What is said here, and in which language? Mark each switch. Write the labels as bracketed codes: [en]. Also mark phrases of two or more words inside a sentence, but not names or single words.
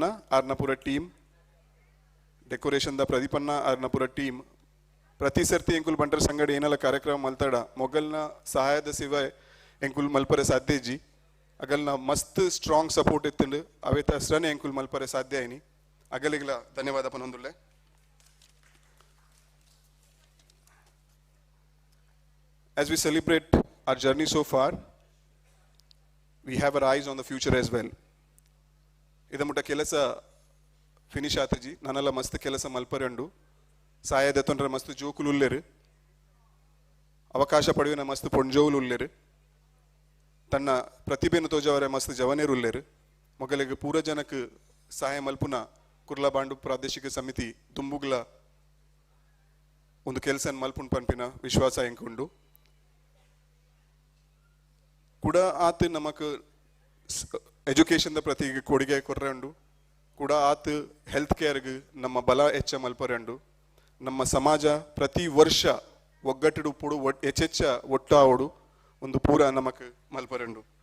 [tcy] ಆರ್ನ ಪೂರ ಟೀಮ್ ಡೆಕೋರೇಷನ್ ದ ಪ್ರದೀಪಣ್ಣ ಆರ್ನ ಪೂರ ಟೀಮ್ ಪ್ರತಿ ಸರ್ತಿ ಎಂಕುಲ್ ಬಂಟರ್ ಸಂಗಡ ಏನೆಲ್ಲ ಕಾರ್ಯಕ್ರಮ ಮಲ್ತಾಡ ಮೊಗಲ್ನ ಸಹಾಯದ ಸಿವ ಎಂಕುಲ್ ಮಲ್ಪರೆ ಸಾಧ್ಯ ಇಜ್ಜಿ ಅಗಲ್ನ ಮಸ್ತ್ [en] strong support [tcy] ಇತ್ತಂಡು ಅವೇತ ಹೆಸರನೇ ಎಂಕುಲ್ ಮಲ್ಪರೆ ಸಾಧ್ಯ ಐನಿ ಅಗಲಿಗ್ಲ ಧನ್ಯವಾದ ಪನೊಂದುಲ್ಲೆ [en] As we celebrate our journey so far, we have our eyes on the future as well. [tcy] ಇದ ಮುಟ್ಟ ಕೆಲಸ finish ಆತಿಜಿ ನನಲ ಮಸ್ತ್ ಕೆಲಸ ಮಲ್ಪರಂಡು ಸಹಾಯದ ತೊನ್ರ ಮಸ್ತ್ ಜೋಕುಲು ಉಲ್ಲೆರು ಅವಕಾಶ ಪಡಿವಿನ ಮಸ್ತ್ ಪೊಂಜೊವುಲು ಉಲ್ಲೆರು ತನ್ನ ಪ್ರತಿಬೆನು ತೋಜಾವರೆ ಮಸ್ತ್ ಜವನೆರು ಉಲ್ಲೆರು ಮೊಗಲಿಗೆ ಪೂರ ಜನಕ್ಕು ಸಹಾಯ ಮಲ್ಪುನ ಕುರ್ಲಾ ಬಾಂಡು ಪ್ರಾದೇಶಿಕ ಸಮಿತಿ ದುಂಬುಗ್ಲ ಒಂದು ಕೆಲಸ ಮಲ್ಪುನ್ ಪನ್ಪಿನ ವಿಶ್ವಾಸ ಎಂಕುಂಡು ಕೂಡ ಆತ ನಮಕ್ ಎಜುಕೇಶನ್ ದ ಪ್ರತಿ ಕೊಡುಗೆ ಕೊರ್ರಂಡು ಕೂಡ ಆತ [en] health careಗೆ [tcy] ನಮ್ಮ ಬಲ ಹೆಚ್ಚ ಮಲ್ಪರಂಡು ನಮ್ಮ ಸಮಾಜ ಪ್ರತಿ ವರ್ಷ ಒಗ್ಗಟ್ಟಿಡು ಪುಡು ಹೆಚ್ಚೆಚ್ಚ ಒಟ್ಟಾವಡು ಒಂದು ಪೂರ ನಮಕ್ ಮಲ್ಪರಂಡು